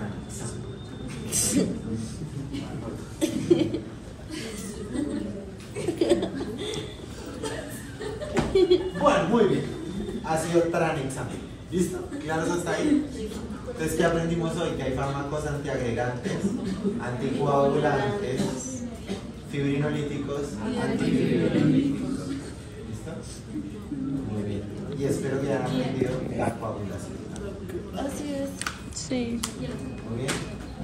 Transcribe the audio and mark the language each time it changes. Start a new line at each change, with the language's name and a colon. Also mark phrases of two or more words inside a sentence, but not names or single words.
Spanish: Tranexámico. Bueno, muy bien. Ha sido gran examen. ¿Listo? ¿Claros hasta ahí? Entonces, ¿qué aprendimos hoy? Que hay fármacos antiagregantes, anticoagulantes, fibrinolíticos, antifibrinolíticos. ¿Listo? Muy bien. Y espero que hayan aprendido la coagulación. Así es. Sí. Muy bien.